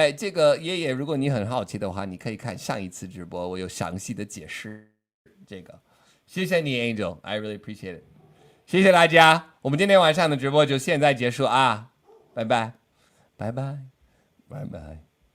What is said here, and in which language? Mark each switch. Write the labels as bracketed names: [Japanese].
[Chinese] 这个爷爷，如果你很好奇的话，你可以看上一次直播，我有详细的解释这个。谢谢你 [English] ，Angel，I really appreciate it。 [Chinese] 谢谢大家，我们今天晚上的直播就现在结束啊，拜拜，拜拜，拜拜。